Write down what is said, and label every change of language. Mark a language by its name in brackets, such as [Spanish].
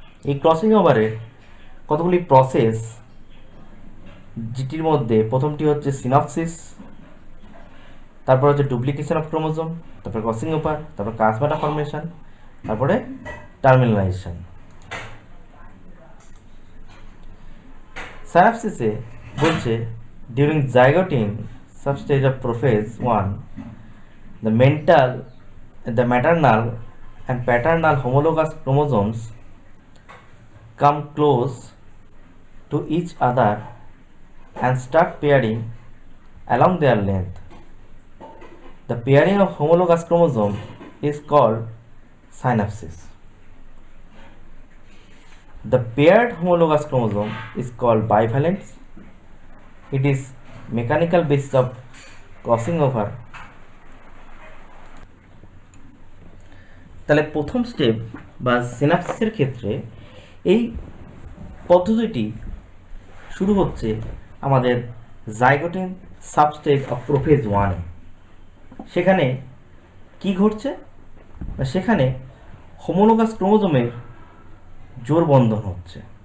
[Bangla] এই ক্রসিং ওভারের কতগুলি প্রসেস, যেটির মধ্যে প্রথমটি হচ্ছে সিনপসিস, তারপর হচ্ছে ডুপ্লিকেশন অফ ক্রোমোজোম, তারপরে ক্রসিং ওভার, তারপর কাসমেটা ফর্মেশন, তারপরে টার্মিনালাইজেশন। সাইনাপসিসে বলছে [English] During zygotene substage of prophase 1 the maternal and paternal homologous chromosomes come close to each other and start pairing along their length. The pairing of homologous chromosome is called synapsis. The paired homologous chromosome is called bivalence. It is mechanical basis of crossing over. [Bangla] তাহলে প্রথম step বা সিনাপসিসের ক্ষেত্রে এই পদ্ধতিটি শুরু হচ্ছে আমাদের zygotene সাবস্টেজ of prophase 1-এ। সেখানে কি ঘটছে, সেখানে হোমোলোগাস ক্রোমোজোমের জোড় বন্ধন হচ্ছে।